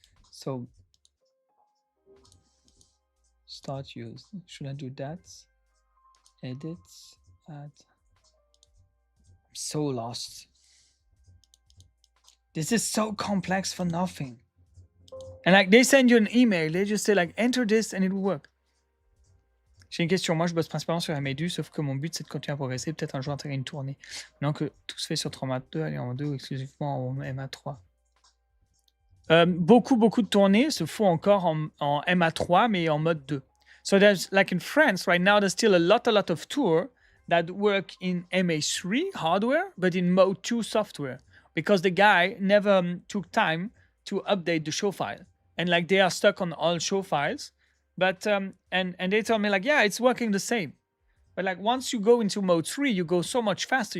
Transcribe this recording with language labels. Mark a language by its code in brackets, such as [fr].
[en] So start use. Should I do that? Edit, add. I'm so lost. This is so complex for nothing. And like they send you an email, they just say like enter this and it will work. [fr] J'ai une question. Moi, je bosse principalement sur MA2, sauf que mon but c'est de continuer à progresser, peut-être un jour intégrer une tournée. Maintenant que tout se fait sur 3.2, aller en 2 ou exclusivement en MA3. Beaucoup de tournées se font encore en MA3, mais en mode 2. [en] So there's like in France right now, there's still a lot of tour that work in MA3 hardware, but in mode 2 software, because the guy never took time to update the show file, and like they are stuck on all show files. But and they tell me like, yeah, it's working the same. But like once you go into mode 3, you go so much faster.